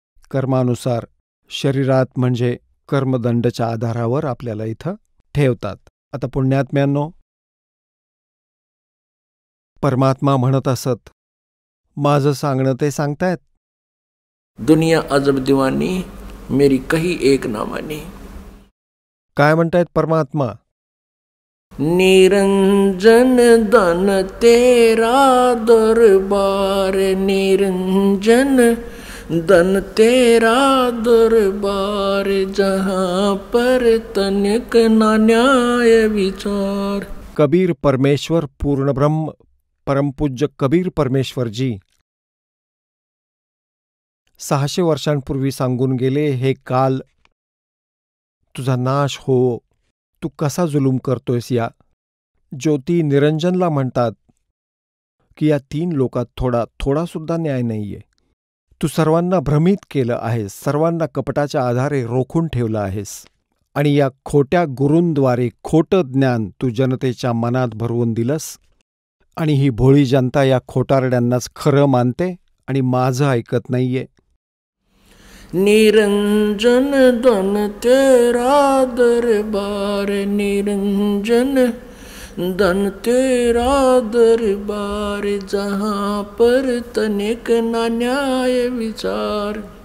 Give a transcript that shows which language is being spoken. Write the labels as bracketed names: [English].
[Marathi] कर्मानुसार शरीरात म्हणजे कर्मदंडच्या आधारावर आपल्याला इथं ठेवतात. आता पुण्यात्म्यांनो, परमात्मा म्हणत असत, माझं सांगणं ते सांगतायत. [Hindi] दुनिया अजब दीवानी, मेरी कही एक ना मानी. [Marathi] काय म्हणतायत परमात्मा? [Hindi] निरंजन धन तेरा दरबार, निरंजन धन तेरा दरबार, जहाँ पर तनिक ना न्याय विचार. [Marathi] कबीर परमेश्वर पूर्ण ब्रह्म परमपूज्य कबीर परमेश्वर जी 600 वर्षांपूर्वी सांगून गेले, हे काल तुझा नाश हो, तू कसा जुलूम करतोयस. या ज्योती निरंजनला म्हणतात की या 3 लोकात थोडा सुद्धा न्याय नाहीये. तू सर्वांना भ्रमित केलं आहेस, सर्वांना कपटाच्या आधारे रोखून ठेवलं आहेस आणि या खोट्या गुरूंद्वारे खोटं ज्ञान तू जनतेच्या मनात भरवून दिलंस आणि ही भोळी जनता या खोटारड्यांनाच खरं मानते आणि माझं ऐकत नाहीये. [Hindi] निरंजन धन तेरा दरबार, निरंजन धन तेरा दरबार, जहाँ पर तनिक ना न्याय विचार।